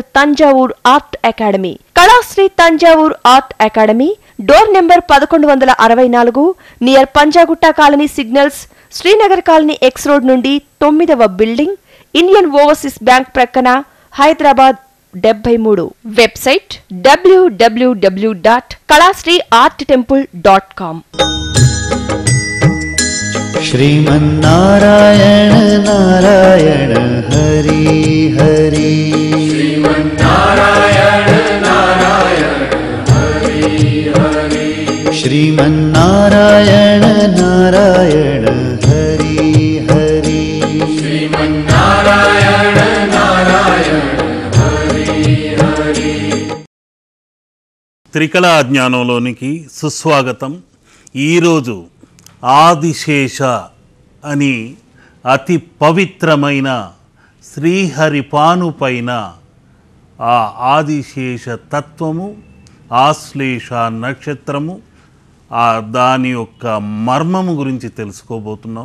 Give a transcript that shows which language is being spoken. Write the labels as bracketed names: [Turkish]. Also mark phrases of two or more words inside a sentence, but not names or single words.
[English] Thanjavur Art Academy, Kalasri Thanjavur Art Academy, door number 1164, near Panjagutta colony signals, Srinagar colony X road నుండి 9th building, Indian Overseas Bank ప్రక్కన, Hyderabad 73. website www.kalasriarttemple.com. [Sanskrit] श्रीमन्नारायण नारायण हरि हरि श्रीमन्नारायण नारायण हरि हरि। श्रीमन्नारायण नारायण हरि हरि श्रीमन्नारायण नारायण हरि हरि। [Telugu] త్రికళా జ్ఞానంలోనికి సుస్వాగతం. ఈరోజు ఆదిశేష అని అతి పవిత్రమైన శ్రీహరిపాను పైన ఆ ఆదిశేష తత్వము, ఆశ్లేష నక్షత్రము, దాని యొక్క మర్మము గురించి తెలుసుకోబోతున్నాం.